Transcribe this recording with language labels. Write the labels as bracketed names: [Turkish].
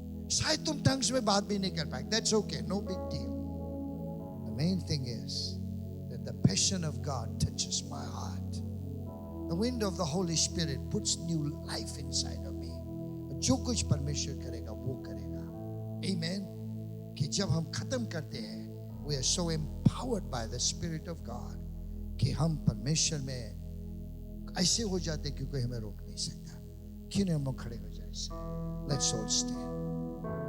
[Hindi] शायद तुम tongues में बात भी नहीं कर पाए. [English] That's okay, no big deal. The main thing is that the passion of God touches my heart. The wind of the Holy Spirit puts new life inside of me. [Hindi] जो कुछ परमेश्वर करेगा वो करेगा. [English] Amen. [Hindi] कि जब हम खत्म करते हैं, [English] we are so empowered by the Spirit of God [Hindi] कि हम परमेश्वर में ऐसे हो जाते कि कोई हमें रोक नहीं सकता. क्यों नहीं हम लोग खड़े हो जाए? [English] Let's all stand.